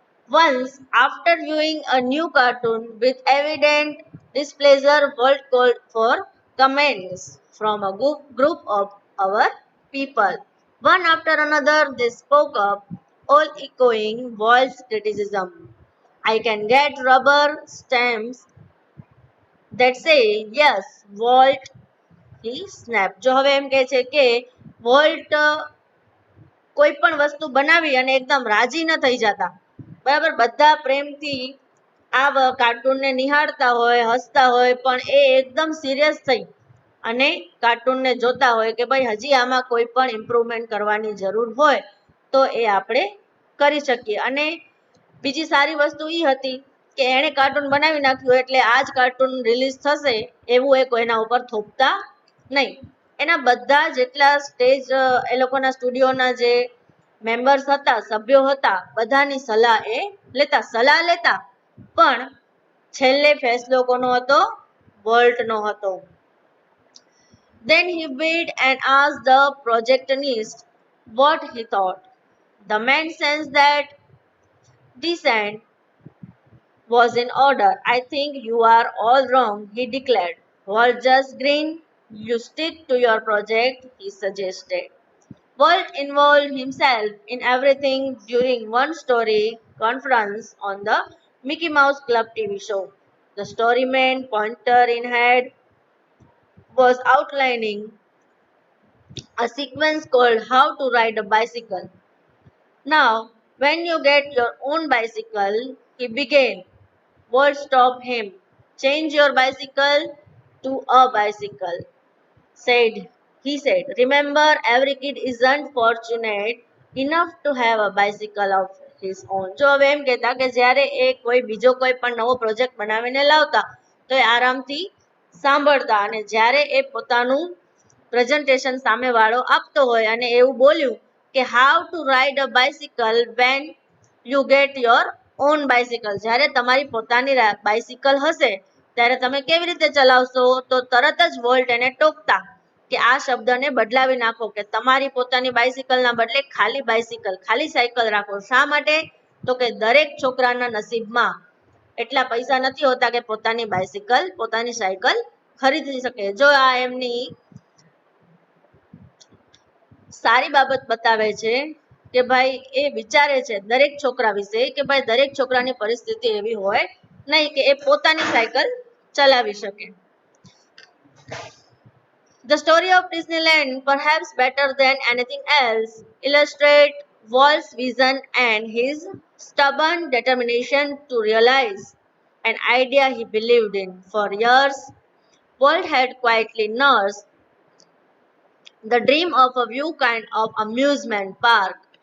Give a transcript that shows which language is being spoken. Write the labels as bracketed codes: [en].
[en] Once, after viewing a new cartoon with evident displeasure, Walt called for comments from a group of our people. One after another, they spoke up, all echoing Walt's criticism. I can get rubber stamps that say, yes, Walt, he snapped. [gu] જો હવે એમ કહે છે કે volt કોઈ પણ વસ્તુ બનાવી અને એકદમ રાજી ન થઈ જતા, બરાબર. બધા પ્રેમથી આ કાર્ટૂનને નિહાળતા હોય, હસતા હોય, પણ એ એકદમ સિરિયસ થઈ અને કાર્ટૂનને જોતા હોય કે ભાઈ હજી આમાં કોઈ પણ ઇમ્પ્રુવમેન્ટ કરવાની જરૂર હોય તો એ આપણે કરી શકીએ. અને બીજી સારી વસ્તુ એ હતી કે એણે કાર્ટૂન બનાવી નાખ્યું એટલે આ જ કાર્ટૂન રિલીઝ થશે એવું એ કોઈના ઉપર થોપતા નહીં. એના બધા જેટલા સ્ટેજ એ લોકોના સ્ટુડિયોના જે મેમ્બર્સ હતા, સભ્યો હતા, બધાની સલાહ લેતા, પણ છેલ્લે ફેસલો કોનો હતો? વોલ્ટનો હતો. [en] Then he waited and asked the projectionist what he thought. The man sensed that dissent was in order. I think you are all wrong, he declared. Walt just grinned. You stick to your project, he suggested. Walt involved himself in everything during one story conference on the Mickey Mouse Club TV show. The storyman, pointer in hand, was outlining a sequence called How to Ride a Bicycle. Now, when you get your own bicycle, he began. Walt stopped him. Change your bicycle to a bicycle, said he said. Remember, every kid isn't fortunate enough to have a bicycle of his own. [gu] જો હવે એમ કહેતા કે જ્યારે એ કોઈ બીજો કોઈ પણ નવો પ્રોજેક્ટ બનાવીને લાવતા તો એ આરામથી સાંભળતા અને જ્યારે એ પોતાનું પ્રેઝન્ટેશન સામેવાળો આપતો હોય અને એવું બોલ્યું કે [en] how to ride a bicycle when you get your own bicycle, [gu] જ્યારે તમારી પોતાની બાઇસિકલ હશે ત્યારે તમે કેવી રીતે ચલાવશો, તો તરત જ વોલ્ટ એને ટોકતા કે આ શબ્દને બદલાવી નાખો કે તમારી પોતાની બાઇસિકલના બદલે ખાલી બાઇસિકલ, ખાલી સાયકલ રાખો. શા માટે? તો કે દરેક છોકરાના નસીબમાં એટલા પૈસા નથી હોતા કે પોતાની બાઇસિકલ, પોતાની સાયકલ ખરીદી શકે. જો આ એમની સારી બાબત બતાવે છે કે ભાઈ એ વિચારે છે દરેક છોકરા વિશે કે ભાઈ દરેક છોકરાની પરિસ્થિતિ એવી હોય નહીં કે એ પોતાની સાયકલ ચલાવી શકે. [en] The story of Disneyland, perhaps better than anything else, illustrates Walt's vision and his stubborn determination to realize an idea he believed in. For years, Walt had quietly nursed the dream of a new kind of amusement park.